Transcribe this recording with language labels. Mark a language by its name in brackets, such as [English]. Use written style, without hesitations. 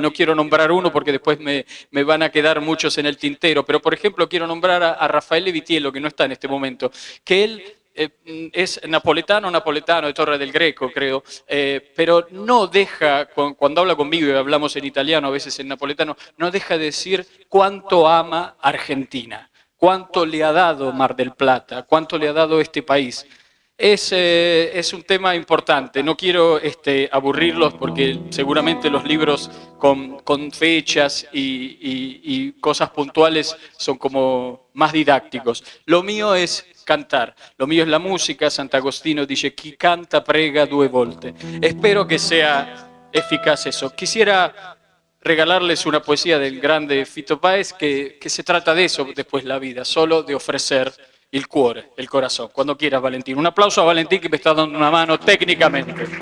[Spanish] No quiero nombrar uno porque después me van a quedar muchos en el tintero, pero por ejemplo quiero nombrar a Raffaele Vitiello, que no está en este momento, que él es napoletano de Torre del Greco, creo, pero no deja, cuando habla conmigo y hablamos en italiano, a veces en napoletano, no deja de decir cuánto ama Argentina, cuánto le ha dado Mar del Plata, cuánto le ha dado este país. Es un tema importante. No quiero aburrirlos porque seguramente los libros con fechas y cosas puntuales son como más didácticos. Lo mío es cantar, lo mío es la música. [Italian] Sant'Agostino dice: chi canta prega due volte. [Spanish] Espero que sea eficaz eso. Quisiera regalarles una poesía del grande Fito Páez que se trata de eso después la vida, solo de ofrecer [Italian] il cuore, [Spanish] el corazón. Cuando quieras, Valentín. Un aplauso a Valentín, que me está dando una mano técnicamente.